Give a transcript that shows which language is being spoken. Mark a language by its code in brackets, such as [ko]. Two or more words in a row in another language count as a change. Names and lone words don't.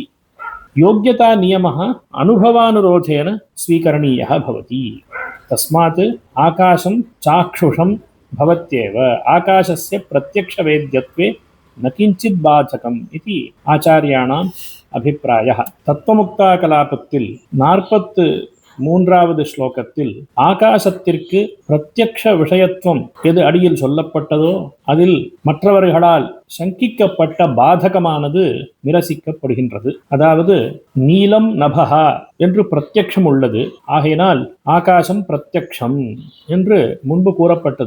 [sa] योग्यता नियमः अनुभवानुरोधेन स्वीकरणीयः भवति। तस्मात् आकाशं चाक्षुषं भवत्येव आकाशस्य प्रत्यक्षवेद्यत्वे न किञ्चित् बाधकम् इति आचार्याणाम् अभिप्रायः। [ta] தத்துவமுக்தாகலாபத்தில் 43வது ஸ்லோகத்தில் ஆகாசத்திற்கு பிரத்யக்ஷ விஷயத்துவம் எது அடியில் சொல்லப்பட்டதோ அதில் மற்றவர்களால் சங்கிக்கப்பட்ட பாதகமானது நிரசிக்கப்படுகின்றது. அதாவது [sa] नीलं नभः [ta] என்று பிரத்யக்ஷம் உள்ளது, ஆகையினால் ஆகாசம் பிரத்யக்ஷம் என்று முன்பு கூறப்பட்டது.